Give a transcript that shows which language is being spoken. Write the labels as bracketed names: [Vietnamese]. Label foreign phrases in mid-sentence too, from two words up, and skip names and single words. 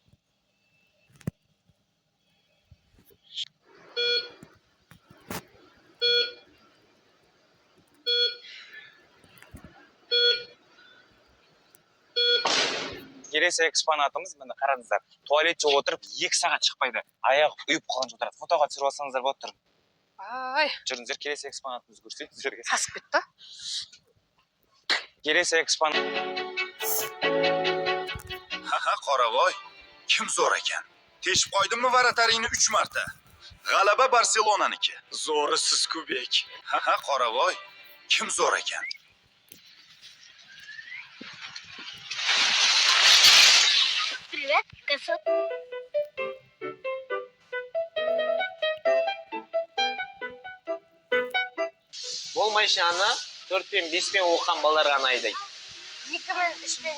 [Kazakh] Келесі экспонатымыз, міне қараңыздар. Туалетте отырып 2 сағат шықпайды. Аяғы үйіп қалған жатыр. Фотоға түсіріп алсаңыздар болады тұрын. Ай, Жүріңіздер, келесі экспонатымыз көрсетейін сіздерге. сасып кетті. Келесі экспонат. Ха-ха, [Uzbek] Qoravoy. Kim zo'r ekan? Teshib qo'ydimmi varataringni 3 marta? G'alaba Barselonaniki. Zo'ri siz Kubek. Ha-ha, Qoravoy. Kim zo'r ekan? [Kazakh] Привет, косо. Болмайшы ана, 4 пен 5 пен оққан балалар ғана айдайды. 2 мен 3 мен.